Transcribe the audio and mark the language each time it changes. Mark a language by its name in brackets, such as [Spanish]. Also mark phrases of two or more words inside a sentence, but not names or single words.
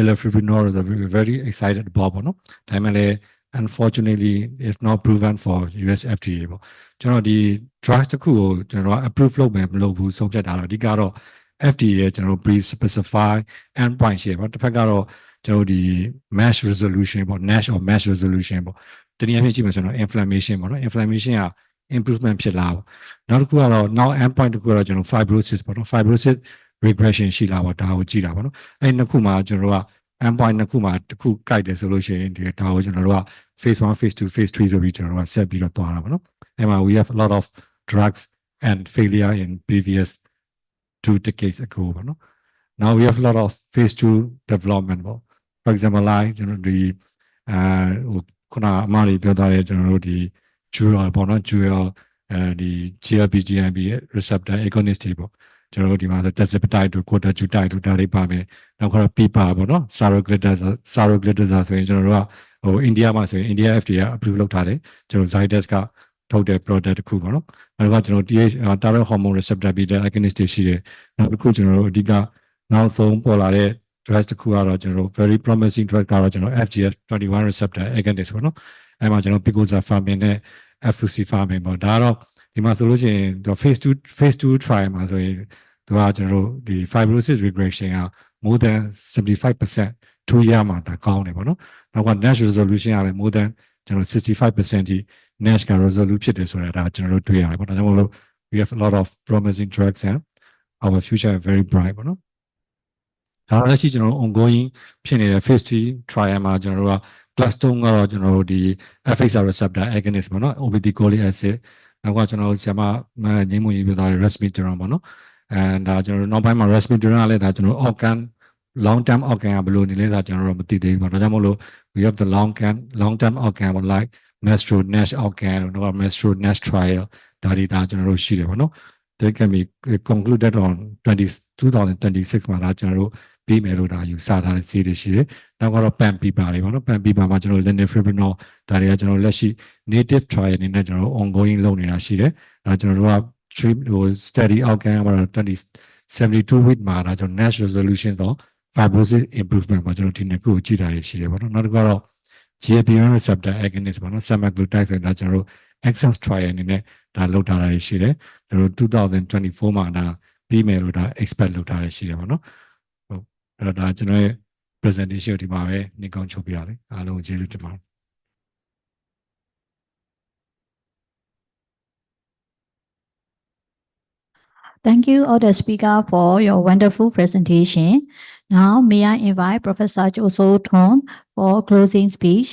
[English] elafibranor is very excited about [Burmese] ပေါ့နော်ဒါပေမဲ့လည်း [English] unfortunately it's not proven for US FDA [Burmese] ပေါ့ကျွန်တော်ဒီ drugs တစ်ခုကိုကျွန်တော် approve လုပ်မယ်မလုပ်ဘူးဆုံးဖြတ်တာ တော့အဓိကတော့ FDA ရဲ့ကျွန်တော် [English] pre-specify endpoint [Burmese] ရှိတယ်ပေါ့တစ်ဖက်ကတော့ကျွန်တော်ဒီ [English] MASH resolution [Burmese] ပေါ့ [English] NASH or MASH resolution [Burmese] ပေါ့တနည်းအားဖြင့်ကြည့် မယ်ဆိုတော့ inflammation ပေါ့နော် inflammation က improvement ဖြစ်လာပေါ့နောက်တစ်ခုကတော့ [English] now endpoint [Burmese] တစ်ခုကတော့ကျွန်တော် fibrosis ပေါ့နော် [English] fibrosis regression [Burmese] ရှိလာပေါ့ဒါကိုကြည့်တာပေါ့နော်အဲ့နှစ်ခုမှာကျွန်တော်တို့က endpoint နှစ်ခုမှာတစ်ခုကြိုက်တယ်ဆိုလို့ရှိရင်ဒီဒါကိုကျွန်တော်တို့က [English] phase 1 phase 2 phase 3 [Burmese] ဆိုပြီးကျွန်တော်တို့ကဆက်ပြီးတော့တွားတာပေါ့နော်အဲ့မှာ [English] we have a lot of drugs and failure in previous 2 decades ago [Burmese] ပေါ့နော် [English] now we have a lot of phase 2 development [Burmese] ပေါ့ [English] for example like [Burmese] ကျွန်တော်ဒီခုနအမှားလေးပြောထားတဲ့ကျွန်တော်တို့ဒီ dual ပေါ့နော် dual ဒီ GLP [English] GMP receptor agonist [Burmese] တွေပေါ့ကျွန်တော်တို့ဒီမှာဆို tazepatide တို့ cotajutate တို့ဒါတွေပါမယ်နောက်ကတော့ pipa ပေါ့နော် saroglitazar ဆိုရင်ကျွန်တော်တို့ကဟို အိန္ဒိယမှာဆိုရင် India FDA က approve လုပ်ထားတယ်ကျွန်တော် Zydus ကထုတ်တဲ့ product တစ်ခုပေါ့နော်နောက်ကကျွန်တော် [English] TH thyroid hormone receptor beta agonist [Burmese] တွေရှိတယ်နောက်တစ်ခုကျွန်တော်တို့အဓိကနောက်ဆုံးပေါ်လာတဲ့ drug တစ်ခုကတော့ကျွန်တော်တို့ [English] very promising drug [Burmese] ကတော့ကျွန်တော် [English] FGF21 receptor agonist [Burmese] ပေါ့နော်အဲ့မှာကျွန်တော် picozafarmin နဲ့ efruxifermin ပေါ့ဒါကတော့ဒီမှာဆိုလို့ရှိရင် [English] phase 2 trial [Burmese] မှာဆိုရင်သူကကျွန်တော်တို့ဒီ [English] fibrosis regression [Burmese] က [English] more than [Burmese] 75% 2 year မှာဒါကောင်းတယ်ပေါ့နော်နောက်က [English] NASH resolution [Burmese] ကလည်း [English] more than [Burmese] ကျွန်တော် 65% ဒီ NASH က resolve ဖြစ်တယ်ဆိုတာဒါကျွန်တော်တို့တွေ့ရတယ်ပေါ့ဒါကြောင့်မို့လို့ [English] we have a lot of promising drugs and our future is very bright [Burmese] ပေါ့နော်ဒါလည်းရှိကျွန်တော်တို့ ongoing ဖြစ်နေတဲ့ [English] phase 3 trial [Burmese] မှာကျွန်တော် တို့က class 3ကတော့ကျွန်တော်တို့ဒီ [English] FXR receptor agonist [Burmese] ပေါ့နော် [English] obeticholic acid [Burmese] နောက်ကကျွန်တော်တို့ဆရာမငိမ့်မွန်ရေးပြထားတဲ့ resmetirom ပေါ့နော်အဲဒါကျွန်တော်တို့နောက်ပိုင်းမှာ resmetirom ကလည်းဒါကျွန်တော်တို့ organ [English] long term organ [Burmese] ကဘယ်လိုနေလဲဆိုတာကျွန်တော်တို့မသိသေးဘူးပေါ့ဒါကြောင့်မို့လို့ [English] we have the long term organ like Mastro NASH organ [Burmese] တို့ [English] Mastro NASH trial [Burmese] ဒါတွေဒါကျွန်တော်တို့ရှိတယ်ပေါ့နော် [English] they can be concluded on [Burmese] 2026 မှာဒါကျွန်တော်တို့ပြီးမယ်လို့ဒါယူဆထားတဲ့စီးတွေရှိတယ်နောက်ကတော့ [English] PAN pipa [Burmese] တွေပေါ့နော် [English] PAN pipa [Burmese] မှာကျွန်တော် lenifibranor ဒါတွေကကျွန်တော်လက်ရှိ [English] native trial [Burmese] အနေနဲ့ကျွန်တော်တို့ ongoing လုပ်နေတာရှိတယ်ဒါကျွန်တော်တို့က [English] study outcome [Burmese] ကတော့72 week မှာဒါကျွန်တော် [English] NASH resolution [Burmese] တော့ [English] fibrosis improvement [Burmese] မှာကျွန်တော်ဒီနှစ်ခုကိုကြည့်တာရှိတယ်ပေါ့နော်နောက်တစ်ခုကတော့ [English] GLP-1 receptor agonist [Burmese] ပေါ့နော် semaglutide ဆိုတာကျွန်တော်တို့ [English] access trial [Burmese] အနေနဲ့ဒါလုပ်ထားတာရှိတယ်ကျွန်တော်တို့2024မှာဒါပြီးမယ်လို့ဒါ expect လုပ်ထားရရှိတယ်ပေါ့နော်ဟုတ်အဲ့တော့ဒါကျွန်တော်ရဲ့ presentation ဒီမှာပဲနေကောင်းချုပ်ပြရလေအားလုံးကျေးဇူးတင်ပါတယ် [English] Thank you all the speaker for your wonderful presentation. Now may I invite Professor Kyaw Soe Tun for closing speech.